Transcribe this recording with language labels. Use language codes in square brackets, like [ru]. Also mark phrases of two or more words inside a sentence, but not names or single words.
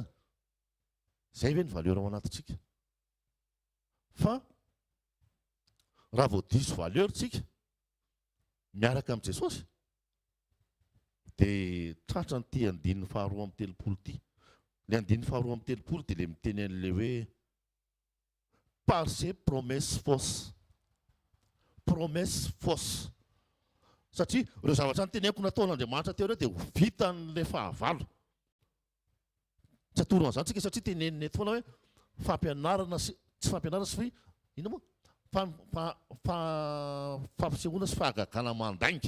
[mg] Zay ve ny valeur ao anatintsika? Fa raha vao diso valeur tsika miaraka amin'ny Jesosy, dia tratra ny andinin'ny faharoa amin'ny telopolo ty. Ilay andinin'ny faharoa amin'ny telopolo dia ilay miteny an'ilay hoe [fr] par ces promesses fausses. Promesse fausse. [mg] Satria ireo zavatra nyteneniko nataon'Andriamanitra teo ireo dia ho vita n'ilay fahavalo. Tsy atoro an'izany tsika satria teneniny eto foana hoe fampianarana sy tsy fampianarana sy ino moa? Fampisehoana sy fahagagana mandainga.